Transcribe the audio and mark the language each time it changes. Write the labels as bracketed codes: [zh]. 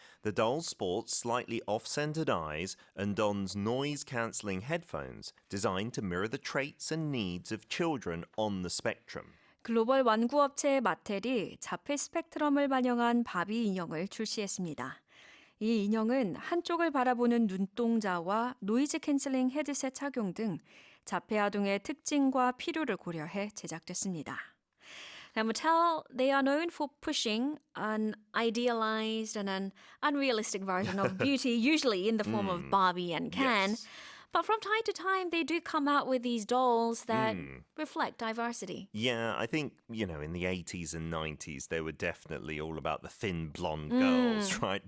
[en] The doll sports slightly off-centered eyes and dons noise-cancelling headphones designed to mirror the traits and needs of children on the spectrum. [ko] 글로벌 완구업체 마텔이 자폐 스펙트럼을 반영한 바비 인형을 출시했습니다. 이 인형은 한쪽을 바라보는 눈동자와 노이즈 캔슬링 헤드셋 착용 등 자폐 아동의 특징과 필요를 고려해 제작됐습니다. [en] Now, Mattel, they are known for pushing an idealized and an unrealistic version of beauty, usually in the form of Barbie and Ken. Yes. But from time to time, they do come out with these dolls that reflect diversity. Yeah, I think, in the 80s and 90s, they were definitely all about the thin blonde girls, right?